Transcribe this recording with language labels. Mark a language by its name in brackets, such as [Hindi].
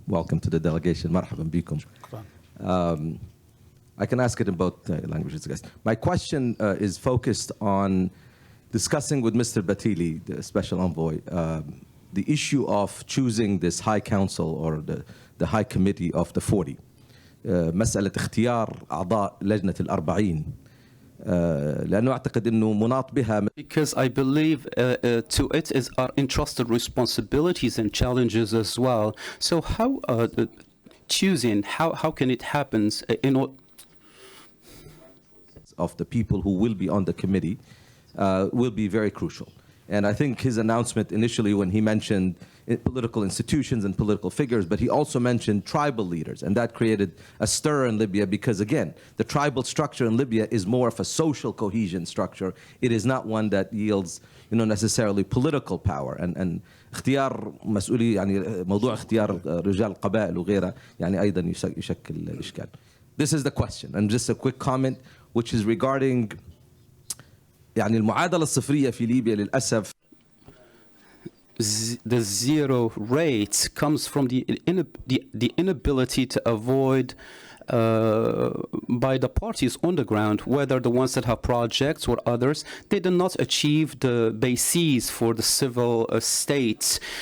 [English] Welcome to the delegation. [Arabic] Marhaban bikum. [English] I can ask it in both languages, guys. My question is focused on discussing with Mr. Batili, the special envoy, the issue of choosing this high council or the high committee of the 40. [Arabic] مسألة اختيار أعضاء لجنة الأربعين. لأنه أعتقد إنه مناط بها. [English] Because I believe to it is our entrusted responsibilities and challenges as well. So how choosing, how can it happen of the people who will be on the committee will be very crucial. And I think his announcement initially when he mentioned political institutions and political figures, but he also mentioned tribal leaders, and that created a stir in Libya because, again, the tribal structure in Libya is more of a social cohesion structure. It is not one that yields, necessarily political power. [Arabic] And اختيار مسؤولي يعني موضوع اختيار رجال القبائل وغيرها يعني أيضا يشكل إشكال. [English] This is the question, and just a quick comment, which is regarding [Arabic] يعني المعادلة الصفرية في ليبيا للأسف. [English] The zero rate comes from the inability to avoid by the parties on the ground, whether the ones that have projects or others, they did not achieve the bases for the civil state.